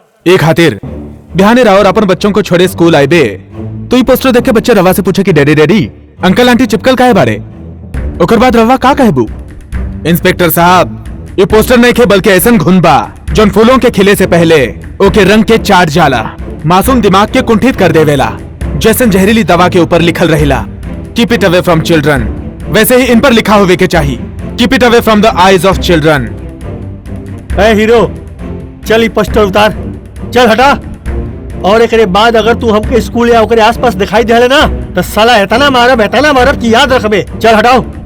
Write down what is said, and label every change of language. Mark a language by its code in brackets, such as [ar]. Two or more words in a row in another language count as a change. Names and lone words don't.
[bho] एक खातिर बिहाने राव और अपन बच्चों को छोड़े स्कूल आए बे तो ये पोस्टर देख के बच्चे रवा से पूछे कि डैडी डैडी अंकल आंटी चिपकल काहे बारे। ओकर बाद रवा का कहबू, इंस्पेक्टर साहब ये पोस्टर नहीं खे बल्कि ऐसन घुन बा जोन फूलों के खिले से पहले ओके रंग के चाट जाला, मासूम दिमाग के कुंठित कर देवेला। जैसन जहरीली दवा के ऊपर लिखल रहेला [en] keep it away from children, [bho] वैसे ही इन पर लिखा होवे के चाहिए [en] keep it away from the eyes of children. [bho] ए हीरो, चल ई पोस्टर उतार, चल हटा। और एकरे बाद अगर तू हमके स्कूल या ओकरे आसपास दिखाई दे ना तो साला एतना मारब कि याद रखबे। चल हटाओ।